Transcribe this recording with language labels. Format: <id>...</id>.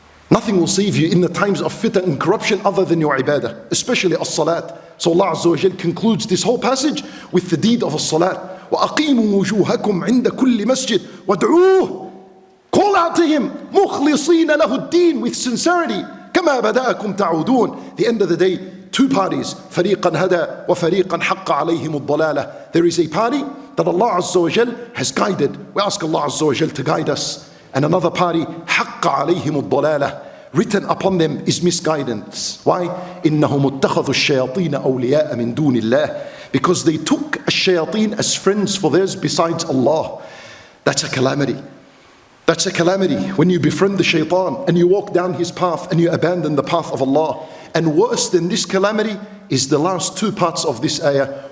<en>Nothing will save you in the times of fitan and corruption other than your ibadah, especially as-salat. So Allah Azza wa Jal concludes this whole passage with the deed of as-salat.</en> <ar>وَأَقِيمُوا وُجُوهَكُمْ عِنْدَ كُلِّ مَسْجِدٍ وَادْعُوهُ.</ar> <en>Call out to Him,</en> <ar>مُخْلِصِينَ لَهُ الدِّينَ,</ar> <en>with sincerity.</en> <ar>كَمَا بَدَأَكُمْ تَعُودُونَ.</ar> <en>The end of the day, two parties,</en> <ar>فريقا هدى وفريقا حق عليهم الضلالة.</ar> <en>There is a party that Allah Azza wa Jal has guided. We ask Allah Azza wa Jal to guide us. And another party,</en> <ar>حق عليهم الضلالة.</ar> <en>Written upon them is misguidance. Why?</en> <ar>إنهم اتخذوا الشياطين أولياء من دون الله.</ar> <en>Because they took الشياطين as friends for theirs besides Allah. That's a calamity. That's a calamity when you befriend the shaitan and you walk down his path and you abandon the path of Allah. And worse than this calamity is the last two parts of this ayah.</en>